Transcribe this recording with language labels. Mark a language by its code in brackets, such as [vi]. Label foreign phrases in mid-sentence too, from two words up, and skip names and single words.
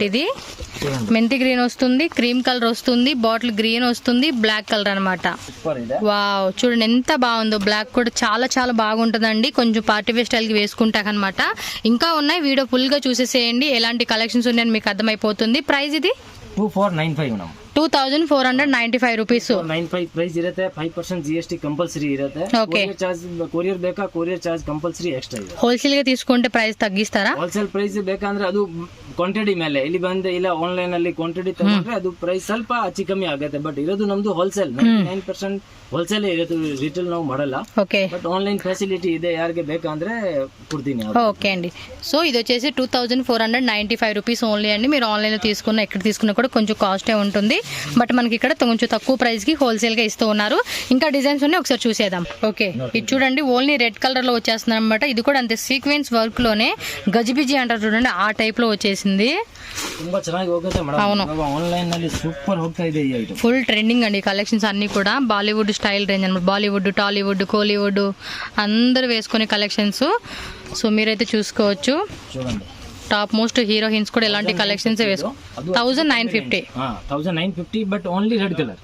[te] ఇది మెంతి గ్రీన్ వస్తుంది, [en] cream colour [te] వస్తుంది, [en] bottle green [te] వస్తుంది, [en] black colour [te] అనమాట. వావ్, చూడండి ఎంత బాగుందో. బ్లాక్ కూడా చాలా చాలా బాగుంటుందండి, కొంచెం [en] party wear style [te] కి వేసుకుంటాకనమాట. ఇంకా ఉన్నాయి, [en] video full [te] గా చూసేసేయండి. ఎలాంటి కలెక్షన్స్ ఉన్నాయని మీకు అర్థమైపోతుంది. ప్రైస్ ఇది [kn] 2495 ಮೇಡಮ್. 2495 ರೂಪೀಸ್. 95 ಪ್ರೈಸ್ ಇರುತ್ತೆ. 5% GST ಕಂಪಲ್ಸರಿ ಇರುತ್ತೆ. ಕೊರಿಯರ್ ಬೇಕಾ, [en] courier charge compulsory extra [kn] ಇದೆ. [te] ಹೋಲ್ಸೇಲ್ ಗೆ తీసుకుంటే ప్రైస్ తగ్గిస్తారా? [en] wholesale price [kn] ಬೇಕಂದ್ರೆ ಅದು ಕ್ವಾಂಟಿಟಿ ಮೇಲೆ, ಇಲ್ಲಿ ಬಂದು ಇಲ್ಲ ಆನ್ಲೈನ್ ಅಲ್ಲಿ ಕ್ವಾಂಟಿಟಿ ತಗೊಂಡ್ರೆ ಅದು ಪ್ರೈಸ್ ಸ್ವಲ್ಪ ಹೆಚ್ಚು ಕಮ್ಮಿ ಆಗುತ್ತೆ. ಬಟ್ ಇರೋದು ನಮ್ದು ಹೋಲ್ಸೇಲ್ 99% ಹೋಲ್ಸೇಲ್ ಇರೋದು, ರಿಟೇಲ್ ನಾವು ಮಾಡಲ್ಲ. [te] ఓకే, [en] but online facility [kn] ಇದೆ, ಯಾರಿಗೆ ಬೇಕಂದ್ರೆ ಕೊಡ್ತೀನಿ. [te] ఓకే అండి. సో ఇది వచ్చేసి 2495 [en] rupees only [te] అండి. మీరు ఆన్లైన్ లో తీసుకున్న, ఎక్కడ తీసుకున్నా కూడా కొంచెం కాస్టే ఉంటుంది. బట్ మనకి ఇక్కడ కొంచెం తక్కువ ప్రైస్ కి హోల్సేల్ గా ఇస్తూ ఉన్నారు. ఇంకా డిజైన్స్ ఉన్నాయి, ఒకసారి చూసేద్దాం. ఓకే, ఇది చూడండి, [en] only red colour [te] లో వచ్చేస్తుంది అనమాట. ఇది కూడా అంతే [en] sequence work [te] లోనే, గజిబిజి అంటారు చూడండి, ఆ టైప్ లో వచ్చేసింది. [kn] ತುಂಬಾ ಚೆನ್ನಾಗಿ ಹೋಗುತ್ತೆ ಮೇಡಂ. [te] అవును, [kn] ఆన్లైన్ ನಲ್ಲಿ సూపర్ ಹೋಗ್ತಾ ಇದೆ ಈ ಐಟಮ್. [en] full trending [te] అండి కలెక్షన్స్ అన్ని కూడా. [en] Bollywood style range [te] అనమాట. బాలీవుడ్, టాలీవుడ్, కోలీవుడ్ అందరూ వేసుకునే కలెక్షన్స్. సో మీరైతే చూసుకోవచ్చు. చూడండి, [en] top most heroines [te] కూడా ఇలాంటి కలెక్షన్స్ వేసుకో. [en] 1950 but only red colour.